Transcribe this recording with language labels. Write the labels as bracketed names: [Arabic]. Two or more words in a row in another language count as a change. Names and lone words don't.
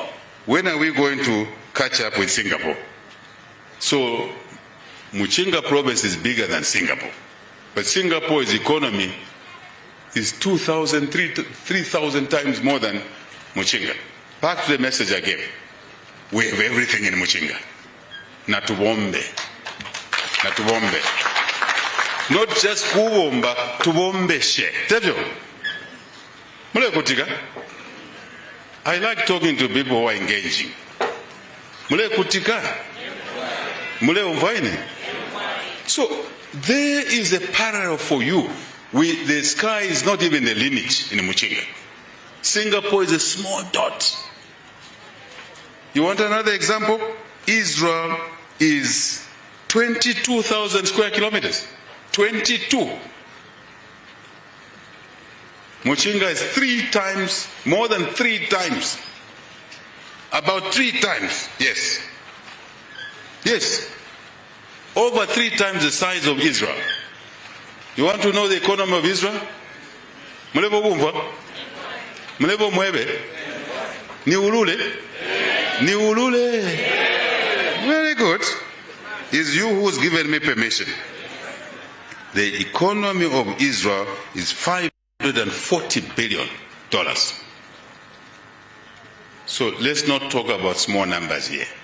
[English] When are we going to catch up with Singapore? So Muchinga province is bigger than Singapore. But Singapore's economy is 2,000, 3,000 times more than Muchinga. Back to the message I gave. We have everything in Muchinga. [Bemba] Natubombe. Natubombe. [English] Not just [Bemba] kubomba, tubombeshe. Tevyo. Mule kutika. [English] I like talking to people who are engaging. [Bemba] Mule kutika. Mule umvaini. [English] So there is a parallel for you. The sky is not even the limit in Muchinga. Singapore is a small dot. You want another example? Israel is 22,000 square kilometers. 22. Muchinga is 3 times, more than 3 times. About 3 times, yes. Yes. Over 3 times the size of Israel. You want to know the economy of Israel? [Bemba] Mulebo bumva? Mulebo mwebe? Ni ulule? Ni ulule? [English] Very good. It's you who's given me permission. The economy of Israel is $540 billion. So let's not talk about small numbers here.